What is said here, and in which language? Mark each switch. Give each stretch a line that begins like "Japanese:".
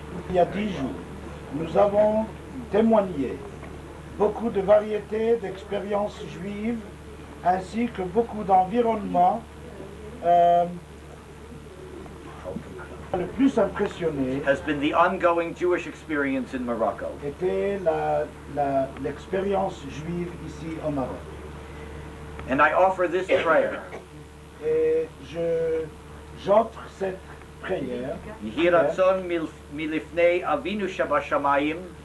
French: Il y a 10 jours, nous avons témoigné beaucoup de variétés d'expériences juives ainsi que beaucoup d'environnements. Le plus impressionné
English: has been the ongoing Jewish experience in Morocco.
French: Était l'expérience juive ici au Maroc.
English: And I offer this prayer.
French: Et j'offre cette prière.
Hebrew: Yehi ratzon milifnei avinu shabashamayim.